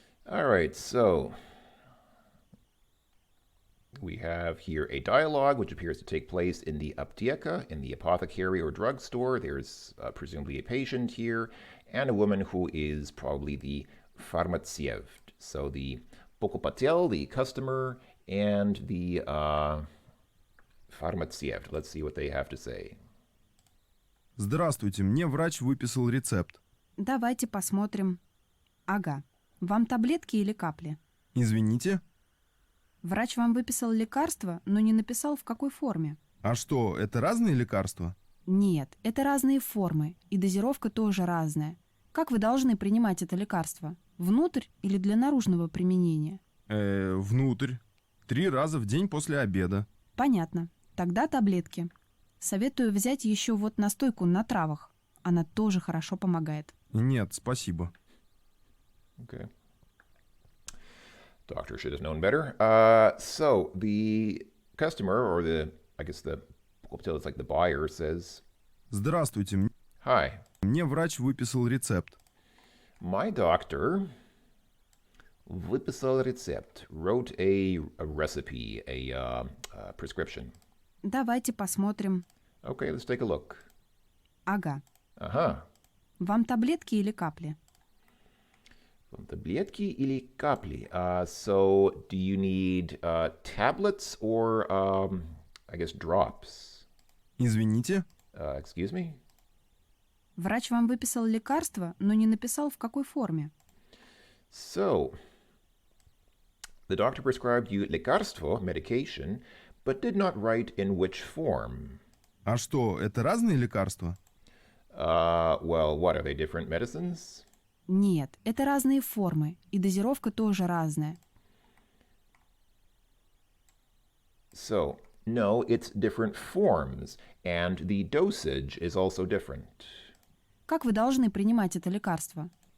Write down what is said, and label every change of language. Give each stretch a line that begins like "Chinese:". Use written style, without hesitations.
English: All right, so we have here a dialogue which appears to take place in the aptieka, in the apothecary or drugstore. There's presumably a patient here, and a woman who is probably the farmatsyev. So the
Russian: покупатель,
English: the customer, and the farmatsyev. Let's see what they have to say.
Russian: Здравствуйте, мне врач выписал рецепт. Давайте посмотрим. Ага. Вам таблетки или капли? Извините? Врач вам выписал лекарства, но не написал, в какой форме. А что, это разные лекарства? Нет, это разные формы, и дозировка тоже разная. Как вы должны принимать это лекарство? Внутрь или для наружного применения? Внутрь. 3 раза в день после обеда. Понятно. Тогда таблетки. Советую взять еще вот настойку на травах. Она тоже хорошо помогает. Нет, спасибо.
English: Okay. Doctor should have known better. So the customer, or I guess the
Russian: покупатель,
English: it's like the buyer, says,
Russian: Здравствуйте,
English: Hi,
Russian: мне врач выписал рецепт.
English: my doctor
Russian: выписал рецепт,
English: wrote a recipe, a prescription.
Russian: Давайте посмотрим.
English: Okay, let's take a look.
Russian: Ага. Ага. Вам таблетки или капли? Таблетки или капли?
English: So do you need tablets or, I guess, drops?
Russian: Извините?
English: Excuse me?
Russian: Врач вам выписал лекарство, но не написал, в какой форме.
English: So, the doctor prescribed you
Russian: лекарство,
English: medication, but did not write in which form.
Russian: А что, это разные лекарства?
English: Well, what, are they different medicines?
Russian: Нет, это разные формы, и дозировка тоже разная.
English: So, no, it's different forms, and the dosage is also different.
Russian: Как вы должны принимать это лекарство?